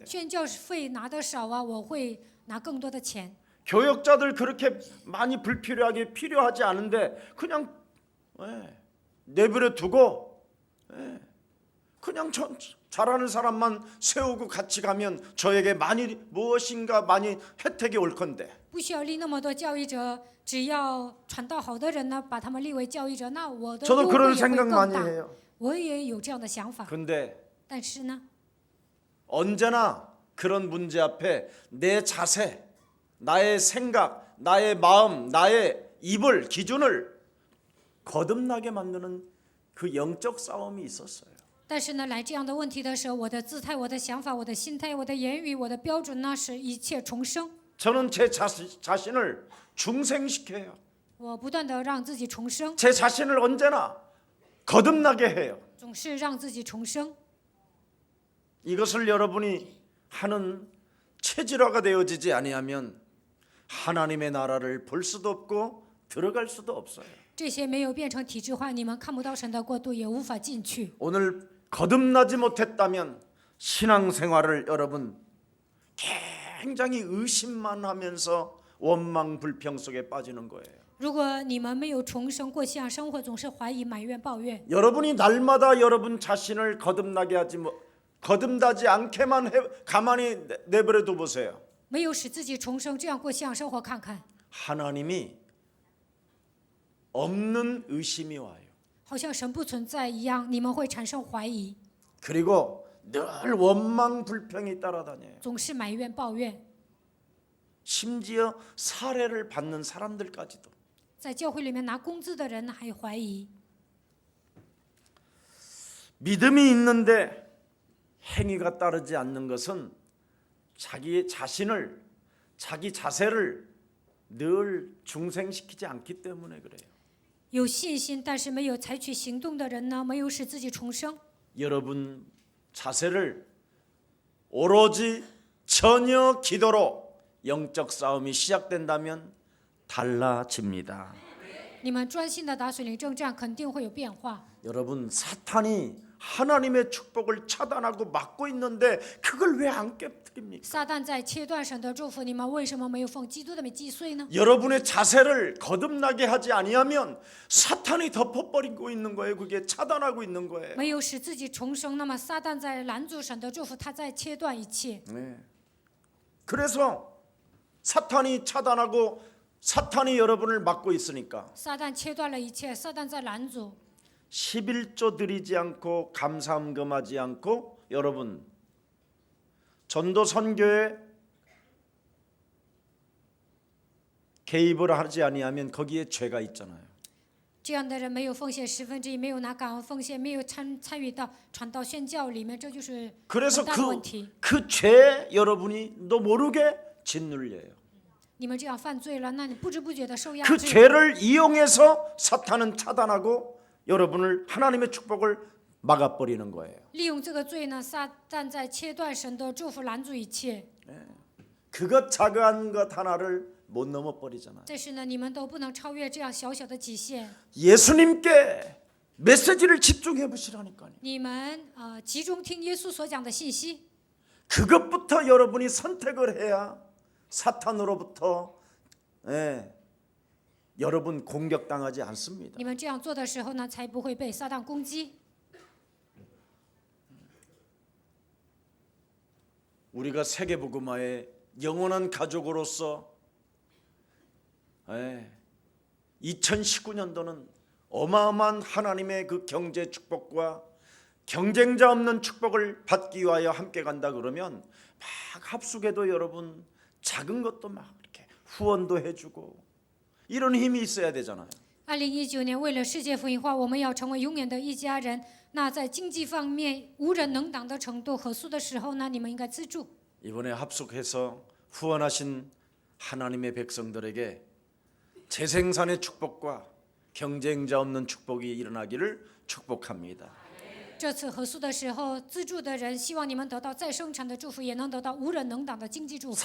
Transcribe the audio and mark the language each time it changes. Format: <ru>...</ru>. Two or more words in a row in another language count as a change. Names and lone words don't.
<zh>宣教费拿得少啊，我会拿更多的钱。</zh> <ko>교역자들 그렇게 많이 불필요하게 필요하지 않은데 그냥 내버려 두고 그냥 잘하는 사람만 세우고 같이 가면 저에게 많이 무엇인가 많이 혜택이 올 건데</ko> <zh>不需要立那么多教育者，只要传道好的人呢，把他们立为教育者，那我的</zh> <ko>저도</ko> <zh>优惠</zh> <ko>그런</ko> <zh>也会</zh> <ko>생각</ko> <zh>更</zh> <ko>많이</ko> <zh>大。</zh> <ko>해요.</ko> <zh>我也有这样的想法，</zh> <ko>근데</ko> <zh>但是呢，</zh> <ko>언제나 그런 문제 앞에 내 자세, 나의 생각, 나의 마음, 나의 입을 기준을 거듭나게 만드는 그 영적 싸움이 있었어요.</ko> <zh>但是呢，来这样的问题的时候，我的姿态、我的想法、我的心态、我的言语、我的标准呢，是一切重生。</zh> <ko>저는 제 자신을 중생시켜요.</ko> <zh>我不断的让自己重生，</zh> <ko>제 자신을 언제나 거듭나게 해요.</ko> <zh>总是让自己重生。</zh> <ko>이것을 여러분이 하는 체질화가 되어지지 아니하면 하나님의 나라를 볼 수도 없고 들어갈 수도 없어요.</ko> <zh>这些没有变成体制化，你们看不到神的国度，也无法进去。</zh> <ko>오늘 거듭나지 못했다면 신앙생활을 여러분 굉장히 의심만 하면서 원망 불평 속에 빠지는 거예요.</ko> <zh>如果你们没有重生过信仰生活，总是怀疑、埋怨、抱怨，</zh> <ko>여러분이 날마다 여러분 자신을 거듭나게 하지 거듭나지 않게만 가만히 내버려 둬 보세요.</ko> <zh>没有使自己重生，这样过信仰生活看看，</zh> <ko>하나님이 없는 의심이 와요.</ko> <zh>好像神不存在一样，你们会产生怀疑，</zh> <ko>그리고 늘 원망 불평이 따라다녀요.</ko> <zh>总是埋怨、抱怨。</zh> <ko>심지어 살해를 받는 사람들까지도.</ko> <zh>在教会里面拿工资的人还怀疑，</zh> <ko>믿음이 있는데 행위가 따르지 않는 것은 자기 자신을, 자기 자세를 늘 중생시키지 않기 때문에 그래요.</ko> <zh>有信心但是没有采取行动的人呢，没有使自己重生。</zh> <ko>여러분 자세를 오로지 전혀 기도로 영적 싸움이 시작된다면 달라집니다.</ko> <zh>你们专心的打属灵征战，肯定会有变化。</zh> <ko>여러분 사탄이 하나님의 축복을 차단하고 막고 있는데 그걸 왜 안 깨뜨립니까?</ko> <zh>撒旦在切断神的祝福，你们为什么没有奉基督的名击碎呢？</zh> <ko>여러분의 자세를 거듭나게 하지 아니하면 사탄이 덮어버리고 있는 거예요. 그게 차단하고 있는 거예요.</ko> <zh>没有使自己重生，那么撒旦在拦阻神的祝福，他在切断一切。</zh> <ko>네. 그래서 사탄이 차단하고 사탄이 여러분을 막고 있으니까</ko> <zh>撒旦切断了一切，撒旦在拦阻。</zh> <ko>11조 드리지 않고 감사함금하지 않고 여러분 전도 선교에 개입을 하지 아니하면 거기에 죄가 있잖아요.</ko> <zh>这样的人没有奉献1/10，没有拿感恩奉献，没有参与到传道宣教里面，这就是很</zh> <ko>그래서</ko> <zh>大的问题。</zh> <ko>그 죄에 여러분이 너 모르게 짓눌려요.</ko> <zh>你们这样犯罪了，那你不知不觉的受压</zh> <ko>그</ko> <zh>制。</zh> <ko>죄를 이용해서 사탄은 차단하고 여러분을 하나님의 축복을 막아버리는 거예요.</ko> <zh>利用这个罪呢，撒旦在切断神的祝福，拦阻一切。</zh> <ko>그것 작은 것 하나를 못 넘어버리잖아요.</ko> <zh>但是呢，你们都不能超越这样小小的极限。</zh> <ko>예수님께 메시지를 집중해 보시라니까요.</ko> <zh>你们集中听耶稣所讲的信息，</zh> <ko>그것부터 여러분이 선택을 해야 사탄으로부터 여러분 공격당하지 않습니다.</ko> <zh>你们这样做的时候呢，才不会被撒旦攻击。</zh> <ko>우리가 세계복음화의 영원한 가족으로서 2019년도는 어마어마한 하나님의 그 경제 축복과 경쟁자 없는 축복을 받기 위하여 함께 간다 그러면 막 합숙에도 여러분 작은 것도 막 이렇게 후원도 해주고 이런 힘이 있어야 되잖아요.</ko> <zh>2019 年，为了世界福音化，我们要成为永远的一家人。那在经济方面无人能挡的程度合宿的时候呢，你们应该资助。</zh> <ko>이번에 합숙해서 후원하신 하나님의 백성들에게 재생산의 축복과 경쟁자 없는 축복이 일어나기를 축복합니다.</ko> <zh>这次合宿的时候，资助的人希望你们得到再生产的祝福，也能得到无人能挡的经济祝福。</zh>